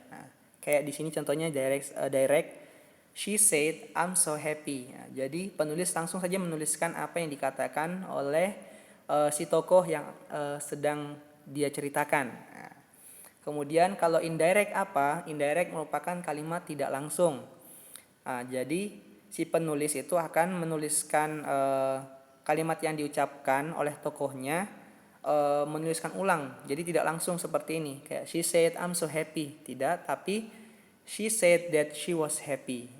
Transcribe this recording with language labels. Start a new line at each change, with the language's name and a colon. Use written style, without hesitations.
Indonesian: Nah, kayak di sini contohnya direct,
English: she said I'm so happy.
Indonesian: Nah, jadi penulis langsung saja menuliskan apa yang dikatakan oleh si tokoh yang sedang dia ceritakan. Nah, kemudian kalau indirect apa? Indirect merupakan kalimat tidak langsung. Nah, jadi si penulis itu akan menuliskan kalimat yang diucapkan oleh tokohnya, menuliskan ulang. Jadi tidak langsung seperti ini. Kayak
English: she said I'm so happy.
Indonesian: Tidak, tapi
English: she said that she was happy.